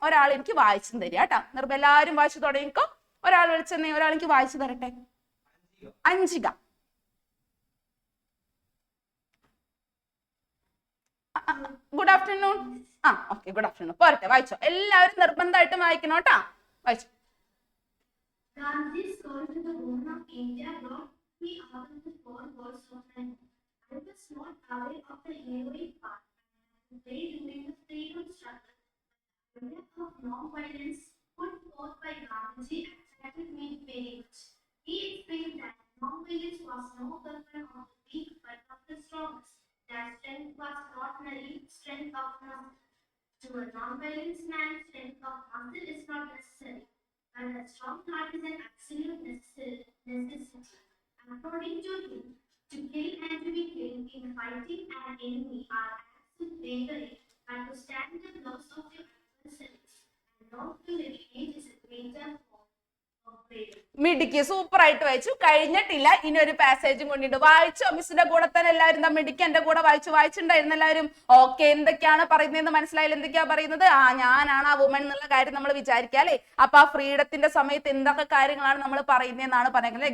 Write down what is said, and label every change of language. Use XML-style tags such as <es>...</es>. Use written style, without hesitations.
<ml>ഒരാൾ എനിക്ക് വായിച്ചും തരിക കേട്ടോ. എല്ലാവരും വായിച്ചു തുടങ്ങിക്കോ. ഒരാൾ വിളിച്ചെന്നേ, ഒരാൾ എനിക്ക് വായിച്ചു തരട്ടെ. അഞ്ജിക. Good afternoon. Okay, good afternoon. പോരട്ടെ, വായിച്ചോ. എല്ലാവരും നിർബന്ധമായിട്ടും വായിക്കണം കേട്ടോ. വായിച്ചു.</ml> <en>Gandhi's call to the women of India brought me out of the four walls of my home. I was not aware of the heroic part I played during the freedom struggle. The idea of non-violence put forth by Gandhiji attracted me very much. He explained that non-violence was no weapon of the weak but of the strongest. That strength was not merely strength of muscle. To a non-violent man, strength of muscle is not necessary, but a strong heart is an absolute necessity. According to him, to kill and to be killed in fighting an enemy are acts of bravery, but to stand the blows of your adversaries and not to retreat is a greater form of bravery.</en> <ml>മിടുക്കി, super ആയിട്ട് വായിച്ചു. കഴിഞ്ഞിട്ടില്ല, ഇനി ഒരു പാസേജും കൊണ്ടിട്ട് വായിച്ചോ. മിസ്സിന്റെ കൂടെ തന്നെ എല്ലാവരും മിടുക്കി എന്റെ കൂടെ വായിച്ചിട്ടുണ്ടായിരുന്നു എല്ലാവരും. ഓക്കെ, എന്തൊക്കെയാണ് പറയുന്നതെന്ന് മനസ്സിലായാലും എന്തൊക്കെയാ പറയുന്നത്? ഞാനാണ് ആ വുമൺ എന്നുള്ള കാര്യം നമ്മൾ വിചാരിക്കാം അല്ലെ. അപ്പൊ ആ ഫ്രീഡത്തിന്റെ സമയത്ത് എന്തൊക്കെ കാര്യങ്ങളാണ് നമ്മൾ പറയുന്നതെന്നാണ് പറയുന്നത്.</ml>